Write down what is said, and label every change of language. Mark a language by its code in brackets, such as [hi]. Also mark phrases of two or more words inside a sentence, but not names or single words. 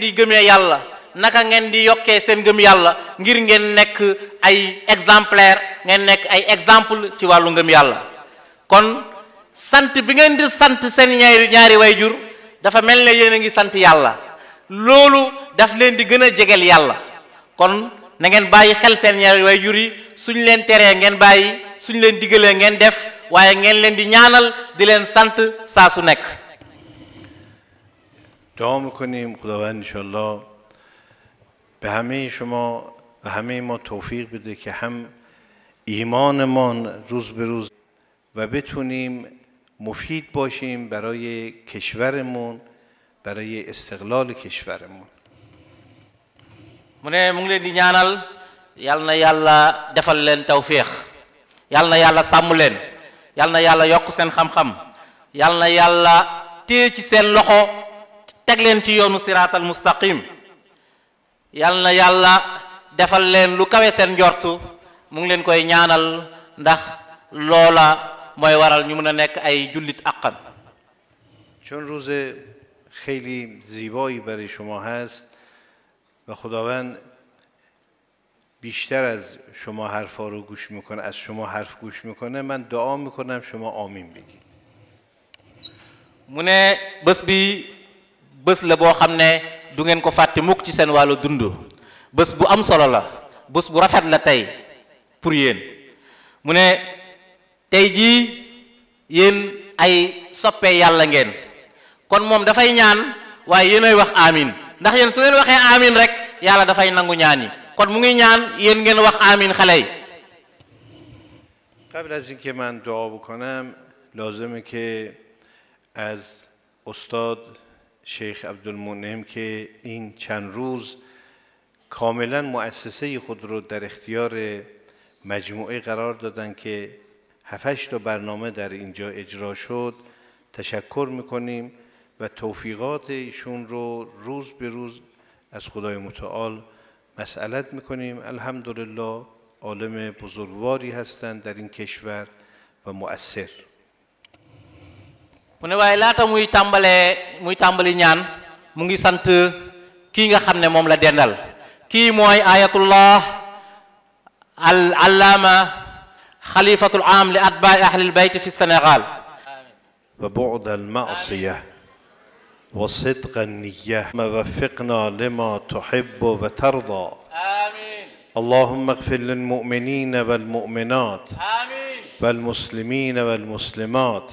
[wo] di gëmee yàlla naka ngeen di yokkee seen gëm yàlla ngir ngeen nekk ay exemplaire ngeen nekk ay exemple ci wàllu ngëm yàlla kon sant bi ngeen di sant seen ñaari wayjur dafa mel ne yéen a ngi sant yàlla loolu daf leen di gën a jegel yàlla kon na ngeen bàyyi xel seen ñaari wayjur yi suñ leen teree ngeen bàyyi suñ leen digalee ngeen def waaye ngeen leen di ñaanal di leen sant saa su nekk. [fa] دعا میکنیم خداوند انشالله به همه شما و همه ما توفیق بده که هم ایمانمان روز به روز و بتونیم مفید باشیم برای کشورمون برای استقلال کشورمون. [wo] mu ne mu ngi leen di ñaanal yal na yàlla defal leen tawfiix yal na yàlla sàmm leen yal na yàlla yokk seen xam-xam yal na yàlla téye ci seen loxo teg leen ci yoonu [ar] الصراط المستقيم [wo] yal na yàlla defal leen lu kawe seen njortu mu ngi leen koy ñaanal ndax loola mooy waral ñu mën a nekk ay jullit àqan. [fa] چون روز خیلی زیبایی برای شما هست و خداوند بیشتر از شما حرفا رو گوش میکنه از شما حرف گوش میکنه من دعا میکنم شما آمین بگید. [wo] mu ne bés bi bés la boo xam ne du ngeen ko fàtte mukk ci seen wàllu dund bés bu am solo la bés bu rafet la tey pour yéen mu ne tey jii yéen ay soppe yàlla ngeen kon moom dafay ñaan waaye yéenay wax amin ndax yéen su ngeen waxee amin rek yàlla dafay nangu ñaan yi kon mu ngi ñaan yéen ngeen wax amin xale yi. [fa] قبل از اینکه من دعا بکنم لازمه که از استاد شیخ عبدالمنعم که این چند روز کاملا مؤسسه خود رو در اختیار مجموعه قرار دادن که 7-8 تا برنامه در اینجا اجرا شد تشکر میکنیم و توفیقات ایشون رو روز به روز از خدای متعال مسئلت میکنیم. الحمدلله عالم بزرگواری هستند در این کشور و مؤثر. [wo] mu ne waaye laata muy tàmbali ñaan mu ngi sant kii nga xam ne moom la dendal kii mooy [ar] آية الله العلامة خليفة العام لأتباع أهل البيت في السنغال. وبعد المعصية وصدق النية ووفقنا لما تحب وترضى. آمين. اللهم اغفر للمؤمنين والمؤمنات آمين. والمسلمين والمسلمات